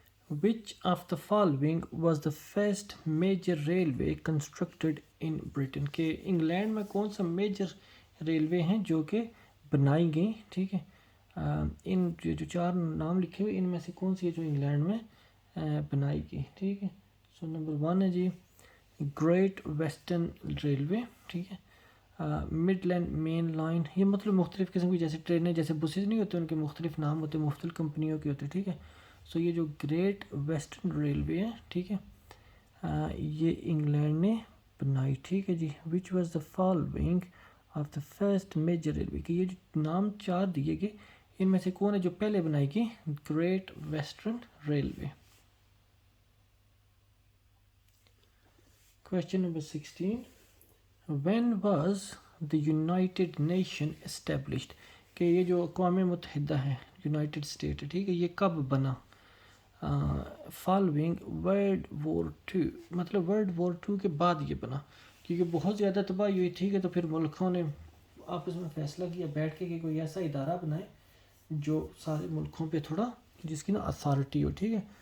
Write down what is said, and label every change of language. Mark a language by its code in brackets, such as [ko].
[en] Which of the following was the first major railway constructed in Britain? [ur] کہ England میں کون سا major railway ہیں جو کہ بنائی گئی. ٹھیک ہے. ان جو 4 نام لکھے ہوئے ان میں سے کون سی ہے جو انگلینڈ میں بنائی گئی. ٹھیک ہے. سو نمبر 1 ہے جی گریٹ ویسٹرن ریلوے. ٹھیک ہے. مڈ لینڈ مین لائن, یہ مطلب مختلف قسم کی جیسے ٹرینیں جیسے بسز نہیں ہوتے, ان کے مختلف نام ہوتے, مختلف کمپنیوں کے ہوتے. ٹھیک ہے. سو یہ جو گریٹ ویسٹرن ریلوے ہے, ٹھیک ہے, یہ انگلینڈ نے بنائی. ٹھیک ہے جی. [en] which was the following of the first major railway, [ur] کہ یہ جو نام 4 دیے گئے ان میں سے کون ہے جو پہلے بنائی گئی؟ Great western railway. [en] Question number 16. When was the United Nation established? [ur] کہ یہ جو اقوام متحدہ ہے یونائٹڈ اسٹیٹ. ٹھیک ہے. یہ کب بنا؟ [en] following world war 2, [ur] مطلب ورلڈ وار 2 کے بعد یہ بنا, کیونکہ بہت زیادہ تباہی ہوئی. ٹھیک ہے. تو پھر ملکوں نے آپس میں فیصلہ کیا بیٹھ کے کہ کوئی ایسا ادارہ بنائے جو سارے ملکوں پہ تھوڑا جس کی نا اتھارٹی ہو. ٹھیک ہے.